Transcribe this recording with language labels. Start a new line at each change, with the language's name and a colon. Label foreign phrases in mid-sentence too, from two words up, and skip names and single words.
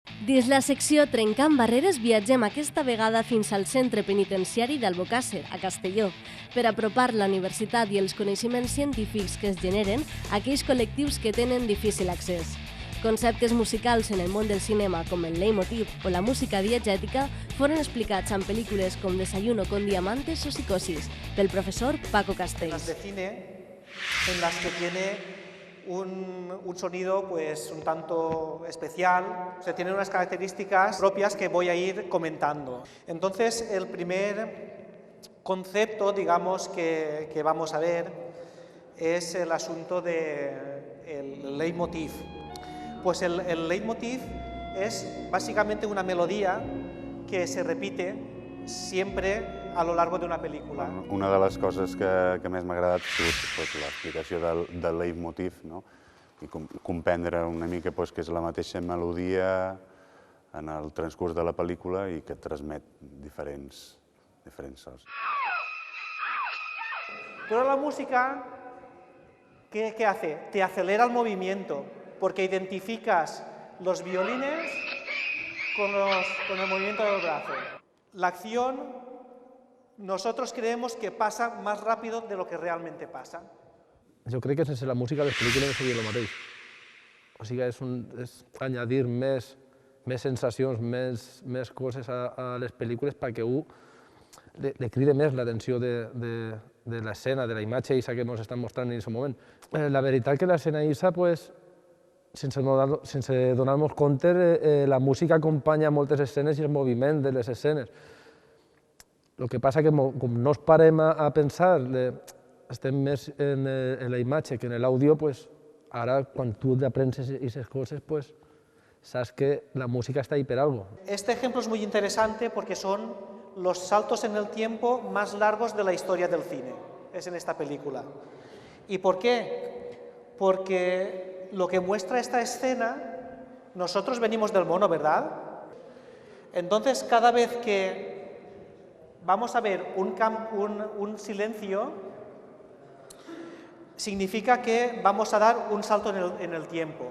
Catalan: Dins la secció Trencant Barreres viatgem aquesta vegada fins al centre penitenciari d'Albocàsser, a Castelló, per apropar la universitat i els coneixements científics que es generen a aquells col·lectius que tenen difícil accés. Conceptes musicals en el món del cinema com el leitmotiv o la música diegètica foren explicats en pel·lícules com Desayuno con diamantes o Psicosis, pel professor Paco Castells.
Spanish: Las de cine en las que tiene un sonido pues un tanto especial, o sea, tiene unas características propias que voy a ir comentando. Entonces, el primer concepto, digamos, que vamos a ver es el asunto del leitmotiv. Pues el leitmotiv es básicamente una melodía que se repite siempre a lo largo de una pel·lícula.
Catalan: Una de les coses que més m'ha agradat ha sigut l'explicació del leitmotiv, no? I comprendre una mica que és la mateixa melodia en el transcurs de la pel·lícula i que transmet diferents sons.
Spanish: Toda la música, ¿qué hace? Te acelera el movimiento, porque identificas los violines con el movimiento del brazo. La acción, nosotros creemos que pasa más rápido de lo que realmente pasa.
Catalan: Jo crec que sense la música les pel·lícules no serien el mateix. O sigui, és añadir més sensacions, més coses a les pel·lícules perquè li crida més l'atenció de l'escena, de la imatge que ens estan mostrant en aquest moment. La veritat que l'escena sense donar-nos compte, la música acompanya moltes escenes i el moviment de les escenes. El que passa que com no es parem a pensar, estem més en la imatge que en l'àudio, ara quan tu aprens aquestes coses, saps que la música està ahí per algo.
Spanish: Este ejemplo es muy interesante porque son los saltos en el tiempo más largos de la historia del cine, es en esta película. ¿Y por qué? Porque lo que muestra esta escena, nosotros venimos del mono, ¿verdad? Entonces, cada vez que vamos a ver un silencio, significa que vamos a dar un salto en el tiempo.